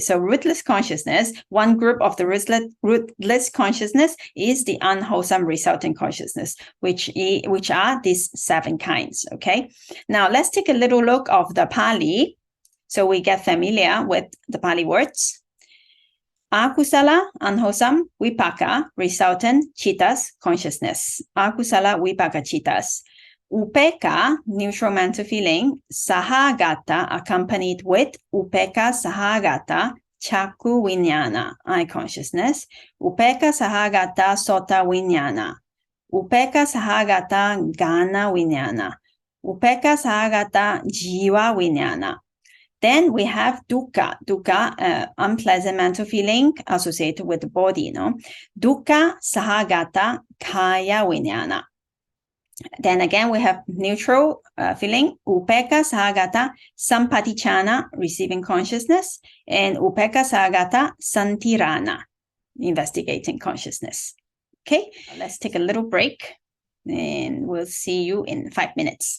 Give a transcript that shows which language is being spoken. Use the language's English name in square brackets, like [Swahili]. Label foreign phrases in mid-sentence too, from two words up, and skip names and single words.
[English] So rootless consciousness, one group of the rootless consciousness is the unwholesome resultant consciousness, which are these 7 kinds. Okay, now let's take a little look of the Pali, so we get familiar with the Pali words. Akusala, unwholesome, vipaka, resultant, cittas, consciousness. [Pali] Akusala, vipaka, cittas. Upeka, [English] neutral mental feeling, sahagata, accompanied with [Pali] upeka sahagata, chaku winyana, [English] eye consciousness. [Pali] Upeka sahagata, sota winyana. Upeka sahagata, gana winyana. Upeka sahagata, jiva winyana. [English] Then we have dukkha, unpleasant mental feeling associated with the body, no? [Pali] Dukkha sahagata, kaya winyana. [English] Then again, we have neutral feeling, [Pali] upeka sahagata, sampatichana, [English] receiving consciousness, and [Pali] upeka sahagata, santirana, [English] investigating consciousness. Okay, let's take a little break, and we'll see you in 5 minutes.